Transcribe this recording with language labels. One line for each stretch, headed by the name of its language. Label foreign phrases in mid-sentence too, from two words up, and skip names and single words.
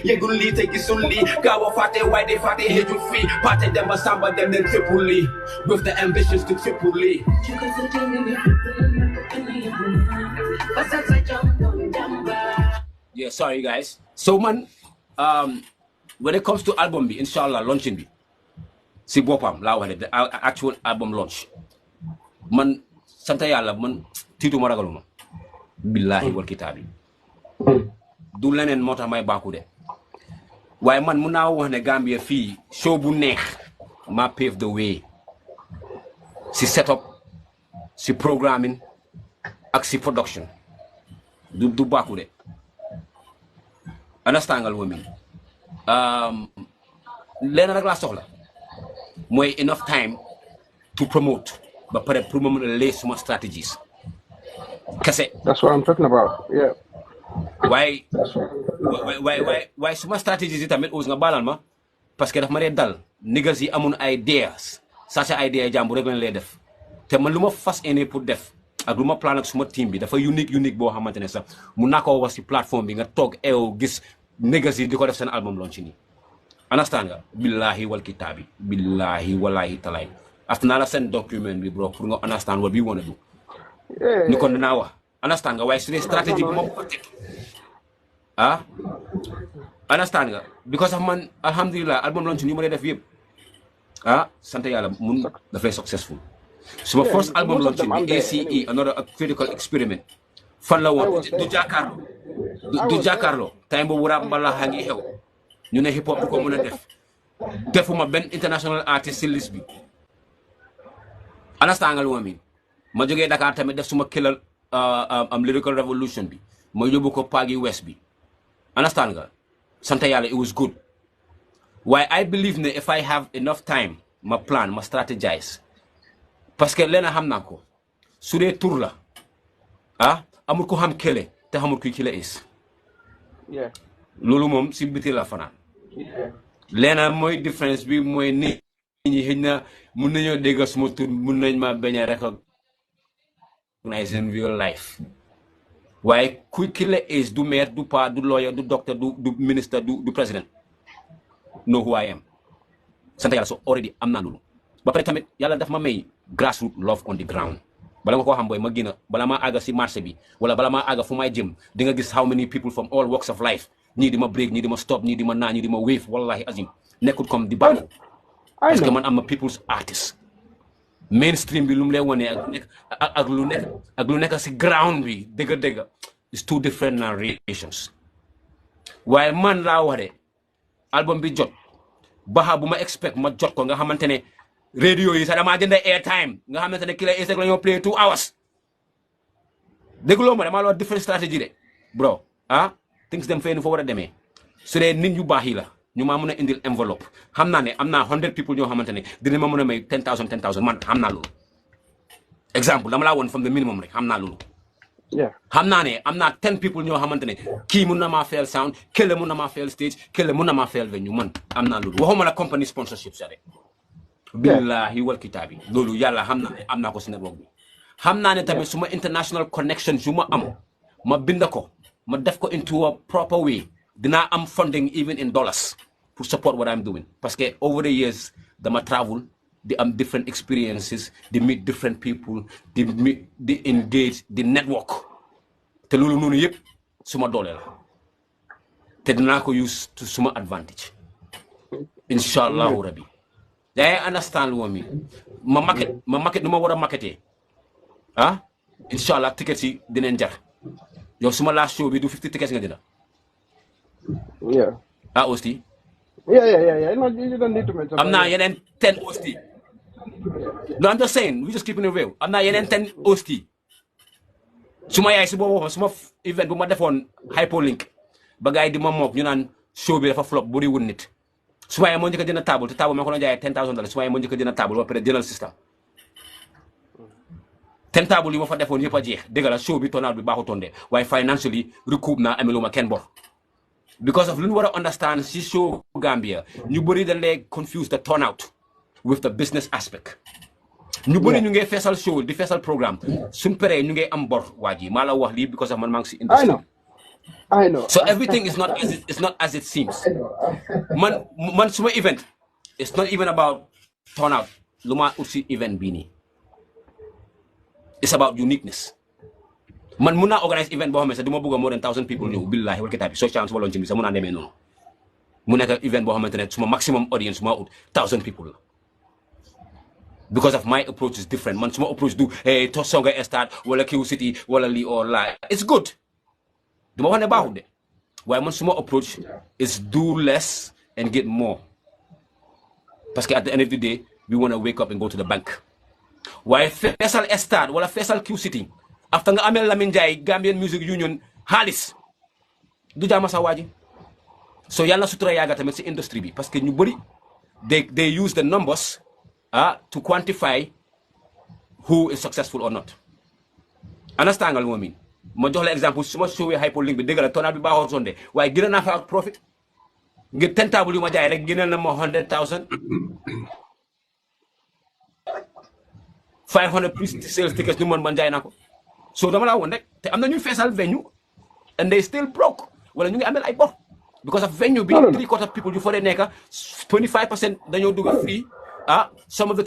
English: You gonna lead, take it only. Gawa fate, why they fate, hit you free. Party them a samba, them then Tripoli. With the ambitions to Tripoli. Yeah, sorry guys. So man, when it comes to album
Wolof: bi, inshallah launching bi, si bopam la wax
English: the actual album launch.
Wolof: Man santa yalla man titu ma ragaluma.
Arabic: Billahi wal kitabi.
Wolof: Du leneen motax may baku de. Waye man mun naa wax ne Gambia fii show bu neex ma
English: pave the way
Wolof: si setup si programming ak si production du baku de. Understand nga lu ma leneen rek laa soxla mooy
English: enough time to promote
Wolof: ba pare pour ma mën a lay suma strategies kese.
English: That's what I'm talking about, yeah.
Wolof: Why suma strategies yi tamit nga balal ma
French: parce que
Wolof: daf ma dee dal niggas yi amun ideas sa idea jàmbu rek lañ lay def te man lu ma fas ene pour def ak lu ma plan ak suma team bi dafa unique boo xamante ne sax mun naa ko wax si plateforme bi nga toog eew gis niggas yi di ko def seen album launch nii. Understand nga
Arabic: billahi wal kitaabi billahi wallahi
Wolof: talaay after naa la seen document bi bro pour nga
English: understand what we want to do.
Wolof: Ni kon dinaa wax understand nga waaye su dee stratégie bi moom ko teg understand nga
English: because of
Wolof: man alhamdulillah
English: album launch
Wolof: ni ma dee def yëpp sant yàlla mun dafay successful.
English: So my first album launch
Wolof: bi ACE another critical experiment fan la woon du jàkkaarloo time boobu rap mbala xa ngi xew ñu ne hip hop bu ko mën a def defuma benn
English: international artist
Wolof: si liste bi understand nga lu ma miin ma jógee Dakar tamit def suma killa lyrical revolution bi ma yóbbu ko Pagi West bi understand nga sant yàlla
English: it was good
Wolof: waaye
English: I believe
Wolof: ne
English: if I have enough time
Wolof: ma plan ma strategize
French: parce que
Wolof: leena xam naa ko su dee tur la amul ko xam kele te xamul kuy killa is loolu moom si biti la fanaan leena mooy différence bi mooy nit ñi xëy na mun nañoo dégg suma tur mun nañ ma bañ a
English: recognize in real life
Wolof: waaye kuy killa is du maire du pa du lawyer du docteur du ministre du président
English: know who I am
Wolof: sant yàlla so already am naa loolu ba pare tamit yàlla daf ma may grassroots
English: love on the ground
Wolof: bala nga koo xam booy ma gën a bala maa àgga si marché bi wala bala maa àgga fu may jëm di nga gis how
English: many people from all walks of life
Wolof: ñii di ma break ñii di ma stop ñii di ma naa ñii di ma wave
Arabic: wallahi azim
Wolof: nekkul comme di baax
French: parce que
Wolof: man am ma
English: people's artist
Wolof: mainstream bi lu mu lay wone ak lu nekk si ground bi dëgg
English: it's two different narrations
Wolof: waaye man laa wax de album bi jot baxa bu ma expect ma jot ko nga xamante ne radio yi sax damaa jënd airtime nga xamante ne Killa Is rek la ñoo play 2 hours dégguloo ma damaa la wax
English: different strategy
Wolof: de bro things dem fee nu fa war a demee su dee nit yu baax yi la ñu maa mën a indil enveloppe xam naa ne am naa 100 people ñoo xamante ne dina ma mën a may 10,000 man xam naa loolu exemple dama laa woon
English: from the minimum
Wolof: rek xam naa loolu xam naa ne am naa 10 people ñoo xamante ne kii mun na maa fayal sound kële mun na maa fayal stage kële mun na maa fayal venue man am naa loolu waxuma la
English: company sponsorship
Wolof: sa de
Arabic: billahi wal kitaabi
Wolof: loolu yàlla xam naa ne am naa ko si network bi xam naa ne tamit suma
English: international connections
Wolof: yu ma am ma bind ko ma def ko
English: into a proper way
Wolof: dinaa am
English: funding even in dollars to support what I'm doing
French: parce que
English: over the years
Wolof: dama travel di am
English: different experiences
Wolof: di meet
English: different people
Wolof: di engage di network te loolu noonu yëpp suma doole la te dinaa ko
English: use to
Wolof: suma advantage
Arabic: inshallahu rabbi
Wolof: yaa understand lu mi ma market nu ma war a marketé inshallah tickets yi dinañ jar yow suma
English: last show
Wolof: bi du 50 tickets nga dina Osti
English: yeah no, you don't need to mention I'm not
Wolof: yenen 10 Osti
English: no I'm just saying we just keeping it real I'm not
Wolof: yenen 10 Osti suma yaay si boobu suma event bu ma defoon hyperlink ba gaay di ma mook ñu naan show bi dafa flop buri wun nit suma yaay moo njëkk a jënd table te table ma ko doon jaayee $10,000 suma yaay moo njëkk a jënd table ba pare jëndal system 10 table yi ma fa defoon yëpp a jeex dëgg la show bi turnout bi baaxutoon de waaye
English: financially recoup
Wolof: naa ameluma kenn bor
English: because of
Wolof: lu ñu war a understand si show Gambia ñu bëri dañ lay
English: confuse the turnout with the business aspect
Wolof: ñu bëri ñu ngi feesal show di feesal programme suñ paree ñu ngi am bor waa ji maa la wax lii
English: because of
Wolof: man maa ngi si industry
English: I know so everything is not as it seems
Wolof: man suma event
English: it's not even about turnout
Wolof: lu ma ut si event bii nii
English: it's about uniqueness
Wolof: man mun naa
English: organise event
Wolof: boo xam ne sax du ma bëgg a
English: more than 1,000 people
Wolof: ñëw
Arabic: billahi wal kitaabi
Wolof: soo chance waloon ci bi sax mun naa demee noonu mu nekk event boo xamante ne suma maximum audience suma ut 1,000 people la
English: because of my approach is different
Wolof: man suma approach du hey to songa start wala Q City wala lii
English: or laa it's good
Wolof: du ma wax ne baaxul de waaye man suma
English: approach is do less and get more
French: parce que
English: at the end of the day we want to wake up and go to the bank
Wolof: waaye feesal start wala feesal Q City after nga amel Lamin Jaay Gambian Music Union xaalis du jaama sa waaji so yàlla sutura yaaga tamit si industry bi parce que ñu bëri
English: they use the numbers to quantify who is successful or not
Wolof: understand nga lu ma mean ma jox la exemple suma showee hyperlink bi dëgg la tonal bi baaxoo sonde waaye gën naa fa ak profit ngir 10 table yu ma jaay rek gënal na ma 100,000
English: 500 plus sales tickets
Wolof: ñu man jaay naa ko so dama laa woon rek te am na ñuy feesal venue
English: and they still broke
Wolof: wala ñu ngi amel ay bor because of venue bi 3/4 people yu fa dee nekk 25% dañoo dugg free
English: some of the